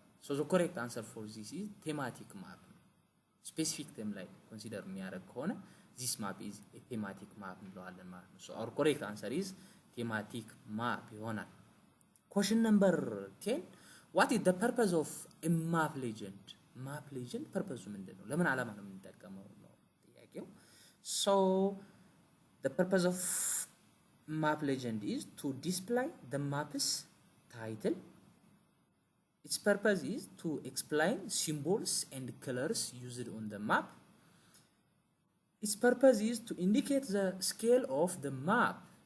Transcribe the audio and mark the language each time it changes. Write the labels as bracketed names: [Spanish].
[English] So the correct answer for this is thematic map. Specific theme like consider [Amharic] የሚያደርግ ከሆነ [English] this map is a thematic map [Amharic] እንለዋለን ማለት ነው. [English] So our correct answer is thematic map [Amharic] ይሆናል. [English] Question number 10, what is the purpose of a map legend? Map legend purpose [Amharic] ምንድነው? ለምን ዓላማ ነው የምንጠቀመው ነው ጥያቄው. [English] So the purpose of map legend is to display the map's title. Its purpose is to explain symbols and colors used on the map. Its purpose is to indicate the scale of the map.